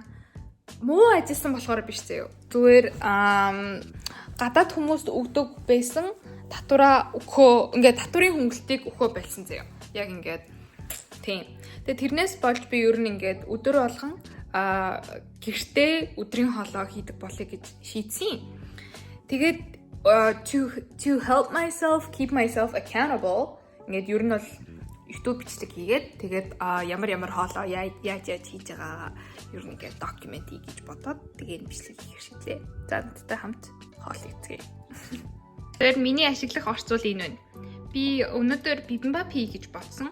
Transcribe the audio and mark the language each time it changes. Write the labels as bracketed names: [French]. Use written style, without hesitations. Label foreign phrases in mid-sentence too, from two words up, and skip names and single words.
[Mongolian] Муу ажилласан болохоор биш заяа. Зүгээр гадаад хүмүүст өгдөг байсан татвараа өгөхөө, ингээд татварын хөнгөлтийг өгөхөө болсон заяа. Яг ингээд тийм. Тэгээд тэрнээс болж би ер нь ингээд өдөр болгон гэртээ өдрийн хоолоо хийдэг болъё гэж шийдсэн. [English] Тэгээд to help myself, keep myself accountable. [Mongolian] Ингээд ер нь бол YouTube бичлэг хийгээд тэгээд ямар хоолоо яаж хийж байгаа ер нь ингээд докюмент хий гэж бодоод тэгээд бичлэг хийх шийдлээ. За надтай хамт хоол хийцгээе. Тэгэхээр миний ашиглах орцуул энэ байна. Би өнөөдөр bibimbap хий гэж бодсон.